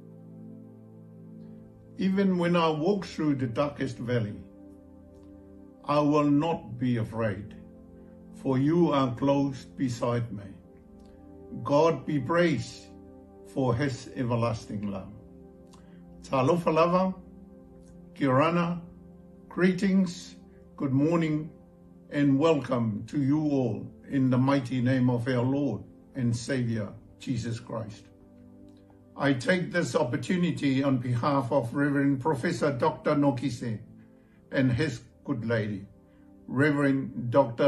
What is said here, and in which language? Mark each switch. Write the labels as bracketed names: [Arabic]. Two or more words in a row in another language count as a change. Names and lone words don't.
[English] Even when I walk through the darkest valley, I will not be afraid, for you are close beside me. God be praised for his everlasting love. [Samoan] Talofa lava, kirana, [English] greetings, good morning, and welcome to you all in the mighty name of our Lord and Savior, Jesus Christ. I take this opportunity on behalf of Reverend Professor Dr. Nokise and his good lady, Reverend Dr.